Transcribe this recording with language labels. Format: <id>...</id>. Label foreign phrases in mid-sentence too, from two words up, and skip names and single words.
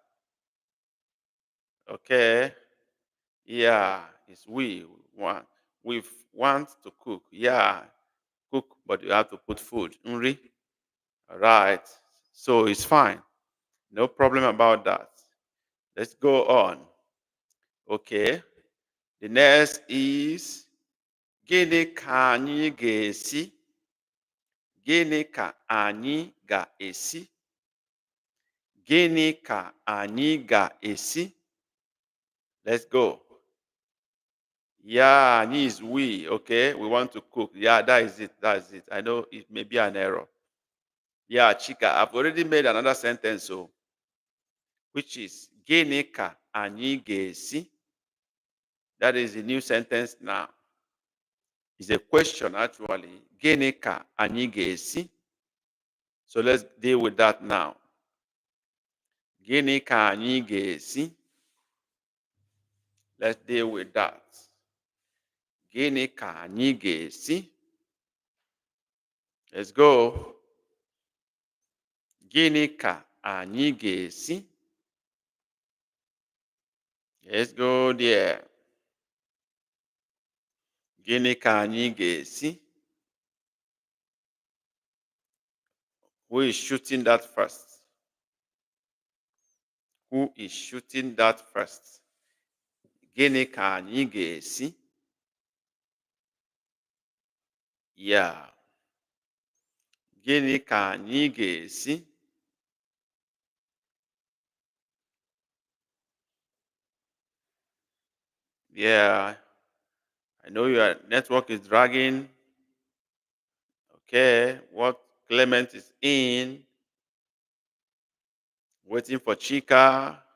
<en>Okay, yeah, it's we want to cook. Yeah, cook, but you have to put food, nri. All right, so it's fine. No problem about that. Let's go on. Okay, the next is</en> <ig>gịnị ka anyị ga-esi? Gịnị ka anyị ga-esi? Gịnị ka anyị ga-esi?</ig> <en>Let's go. Yeah, anyị is we. Okay, we want to cook. Yeah, that is it. That's it. I know it may be an error. Yeah, Chika, I've already made another sentence, so which is</en> <ig>gịnị ka anyị ga-esi?</ig> <en>That is a new sentence now. It's a question actually.</en> <ig>Gịnị ka anyị ga-esi?</ig> <en>So let's deal with that now.</en> <ig>Gịnị ka anyị ga-esi?</ig> <en>Let's deal with that.</en> <ig>Gịnị ka anyị ga-esi?</ig> <en>Let's go.</en> <ig>Gịnị ka anyị ga-esi?</ig> <en>Let's go there.</en> <ig>Gịnị ka anyị ga-esi?</ig> <en>Who is shooting that first? Who is shooting that first?</en> <ig>Gịnị ka anyị ga-esi? Yeah. Gịnị ka anyị ga-esi?</ig> <en>Yeah. I know your network is dragging. Okay. What Clement is in? Waiting for Chika.</en>